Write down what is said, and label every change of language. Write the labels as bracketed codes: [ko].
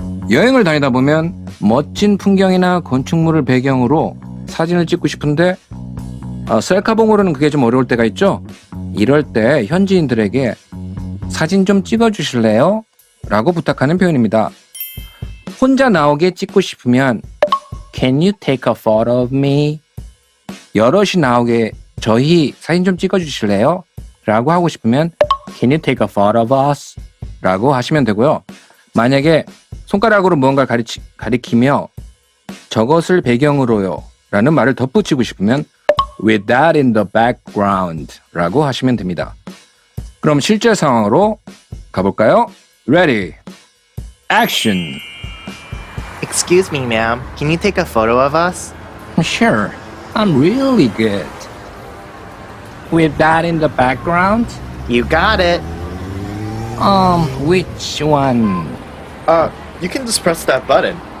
[ko] 여행을 다니다 보면 멋진 풍경이나 건축물을 배경으로 사진을 찍고 싶은데 셀카봉으로는 그게 좀 어려울 때가 있죠. 이럴 때 현지인들에게 사진 좀 찍어주실래요? 라고 부탁하는 표현입니다. 혼자 나오게 찍고 싶으면 [en] Can you take a photo of me? [ko] 여럿이 나오게 저희 사진 좀 찍어주실래요? 라고 하고 싶으면 [en] Can you take a photo of us? [ko] 라고 하시면 되고요. 만약에 손가락으로 무언가를 가리키며 저것을 배경으로요 라는 말을 덧붙이고 싶으면 [en] With that in the background [ko] 라고 하시면 됩니다. 그럼 실제 상황으로 가볼까요? [en] Ready, action. Excuse me, ma'am. Can you take a photo of us? Sure, I'm really good. With that in the background? You got it. Which one? You can just press that button.